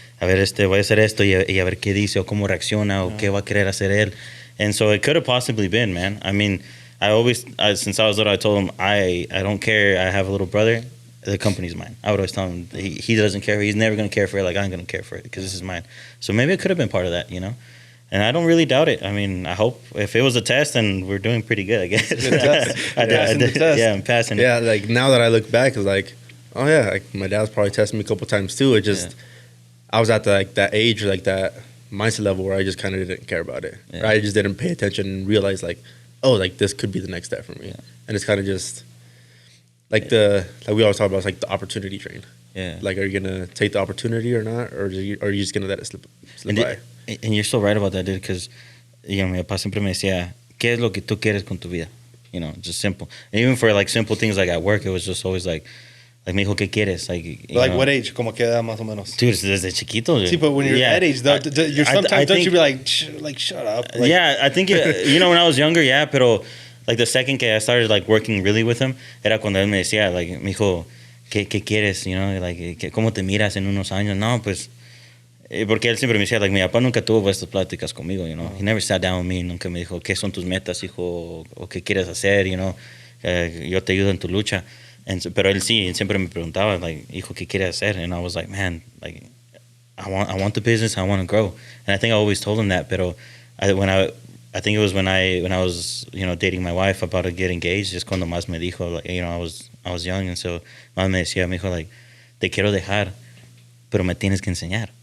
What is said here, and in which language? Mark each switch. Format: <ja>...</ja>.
<es>Like, a ver, voy a hacer esto y a ver qué dice o cómo reacciona o qué va a querer hacer él.</es> <en>And so it could have possibly been, man. I mean, since I was little, I told him, I don't care. I have a little brother. The company's mine. I would always tell him he doesn't care. He's never going to care for it like I'm going to care for it because this is mine. So maybe it could have been part of that, you know? And I don't really doubt it. I mean, I hope if it was a test, then we're doing pretty good, I guess. Good test. Yeah, I'm passing it. Yeah, like now that I look back, it's like, oh yeah, like my dad's probably tested me a couple times too. It just, I was at that age, like that mindset level where I just kind of didn't care about it. Yeah. I just didn't pay attention and realize like, oh, like this could be the next step for me. Yeah. And it's kind of just like we always talk about, it's like the opportunity train. Yeah. Like, are you gonna take the opportunity or not, or are you just gonna let it slip by? And you're so right about that, dude. Because</en> <es>mi papá siempre me decía, ¿qué es lo que tú quieres con tu vida?</es> <en>You know, just simple. And even for like simple things like at work, it was just always like</en> <es>me dijo, ¿qué quieres?</es> <en>Like what age?</en> <es>¿Cómo que edad más o menos? Dude, desde chiquito. Dude.</es> <en>Sí, but when you're that age, though, you're sometimes don't you be like shut up? Like, yeah, I think when I was younger, yeah, pero like the second que I started like working really with him,</en> <es>era cuando él me decía, like, me dijo, ¿qué quieres? You know, like, ¿cómo te miras en unos años? No, pues, porque él siempre me decía, like, mi papá nunca tuvo estas pláticas conmigo, you know.</es> <en>He never sat down with me,</en> <es>nunca me dijo, ¿qué son tus metas, hijo? ¿O qué quieres hacer, you know? Yo te ayudo en tu lucha. Pero él sí, siempre me preguntaba, like, hijo, ¿qué quieres hacer?</es> <en>And I was like, man, like, I want the business, I want to grow. And I think I always told him that, pero I think it was when I was, you know, dating my wife, about to get engaged, just cuando más me dijo, like, you know, I was young, and so más me decía, me dijo, like,</en> <es>te quiero dejar, pero me tienes que enseñar.</es>